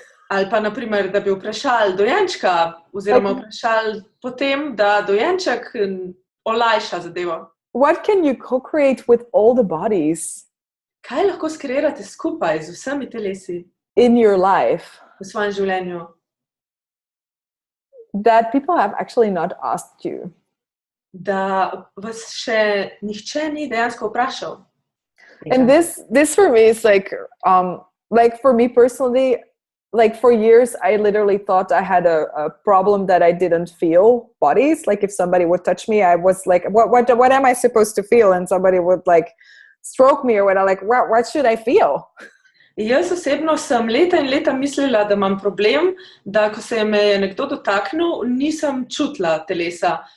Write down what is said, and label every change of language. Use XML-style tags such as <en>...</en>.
<sl>Ali pa, naprimer, da bi vprašali dojenčka, oziroma vprašali potem, da dojenček olajša zadevo.</sl> <en>What can you co-create with all the bodies</en> <sl>Kaj lahko skreirate skupaj z vsemi telesi</sl> <en>in your life</en> <sl>v svojem življenju?</sl> <en>that people have actually not asked you?</en> <sl>Da vas še nihče ni dejansko vprašal.</sl> <en>And this for me is like for me personally, like for years, I literally thought I had a problem that I didn't feel bodies. Like if somebody would touch me, I was like, what am I supposed to feel? And somebody would like stroke me or whatever, like, what should I feel?</en> <sl>Jaz osebno sem leta in leta mislila, da imam problem, da ko se me je nekdo dotaknil, nisem čutila telesa.</sl>